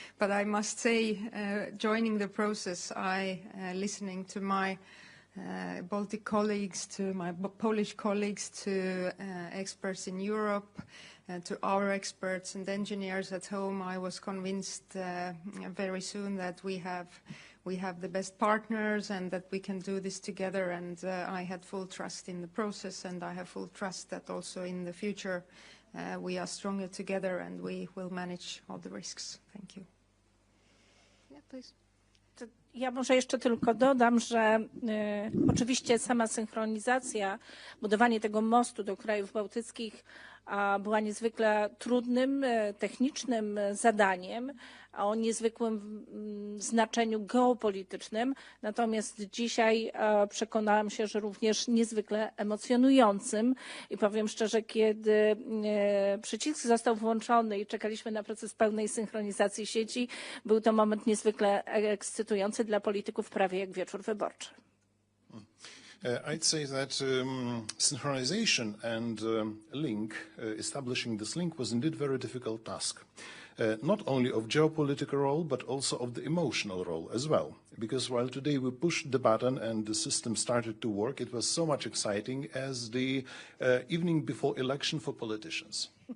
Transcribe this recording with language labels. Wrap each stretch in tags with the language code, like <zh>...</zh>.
<en>But I must say, joining the process, listening to my Baltic colleagues, to my Polish colleagues, to experts in Europe, to our experts and engineers at home, I was convinced very soon that we have the best partners and that we can do this together, and I had full trust in the process, and I have full trust that also in the future we are stronger together and we will manage all the risks. Thank you. Yeah, please.</en> <pl>Ja może jeszcze tylko dodam, że oczywiście sama synchronizacja, budowanie tego mostu do krajów bałtyckich była niezwykle trudnym, technicznym zadaniem o niezwykłym znaczeniu geopolitycznym. Natomiast dzisiaj przekonałam się, że również niezwykle emocjonującym. I powiem szczerze, kiedy przycisk został włączony i czekaliśmy na proces pełnej synchronizacji sieci, był to moment niezwykle ekscytujący dla polityków, prawie jak wieczór wyborczy.</pl> <en>I'd say that synchronization and establishing this link was indeed a very difficult task. Not only of geopolitical role, but also of the emotional role as well. Because while today we pushed the button and the system started to work, it was so much exciting as the evening before election for politicians.</en>